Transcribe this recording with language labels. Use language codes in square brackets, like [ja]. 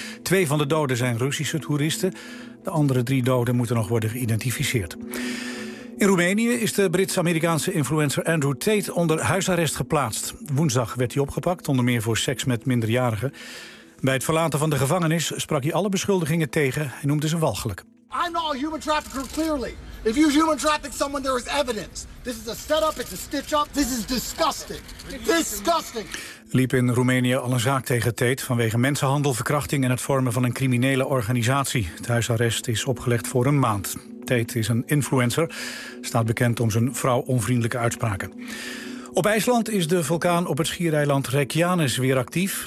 [nl] 2 van de doden zijn Russische toeristen. De andere 3 doden moeten nog worden geïdentificeerd. In Roemenië is de Brits-Amerikaanse influencer Andrew Tate onder huisarrest geplaatst. Woensdag werd hij opgepakt, onder meer voor seks met minderjarigen. Bij het verlaten van de gevangenis sprak hij alle beschuldigingen tegen en noemde ze walgelijk. [en] I'm not a human trafficker, clearly. If you human traffic someone, there is evidence. This is a setup, it's a stitch-up. This is disgusting. Disgusting. [nl] Liep in Roemenië al een zaak tegen Tate vanwege mensenhandel, verkrachting en het vormen van een criminele organisatie. Het huisarrest is opgelegd voor 1 maand. Tate is een influencer, staat bekend om zijn vrouw onvriendelijke uitspraken. Op IJsland is de vulkaan op het schiereiland Reykjanes weer actief.